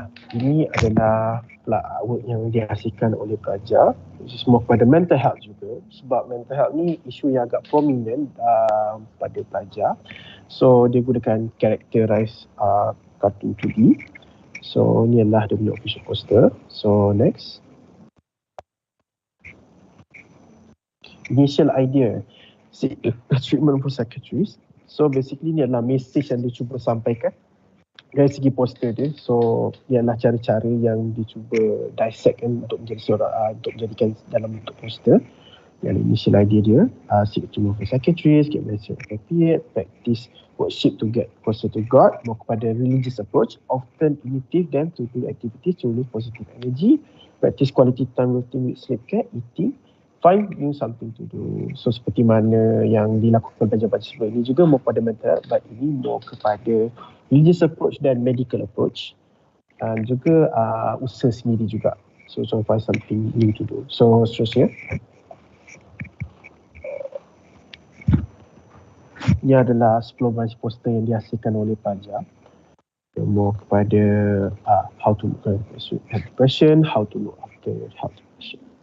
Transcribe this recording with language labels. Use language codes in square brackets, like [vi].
[ms] Ini adalah artwork yang dihasilkan oleh pelajar, [en] which is more [ms] pada mental health juga, sebab mental health ni isu yang agak prominent pada pelajar. So dia gunakan characterize cartoon 2D. So ni adalah dia punya official poster. [en] So next. Initial idea, treatment for psychiatrist. [ms] So basically ni adalah message yang dia cuba sampaikan dari segi poster dia. So ialah cara-cara yang dicuba dissect untuk menjadi seorang untuk menjadikan dalam bentuk poster. [en] Yang initial idea dia, seek to move for psychiatrist, get medicine appropriate, practice worship to get closer to God, more kepada religious approach, often initiative them to do activities to release positive energy, practice quality time routine with sleep care, eating, find new something to do. [ms] So seperti mana yang dilakukan pelajar-pelajar sebelum ini juga more pada mental, but ini more kepada religious approach dan medical approach, dan juga usaha sendiri juga. [en] So find something new to do. [ms] So seterusnya, ini adalah 10 baris poster yang dihasilkan oleh pelajar. [en] More kepada how to look at depression, how to look after health depression.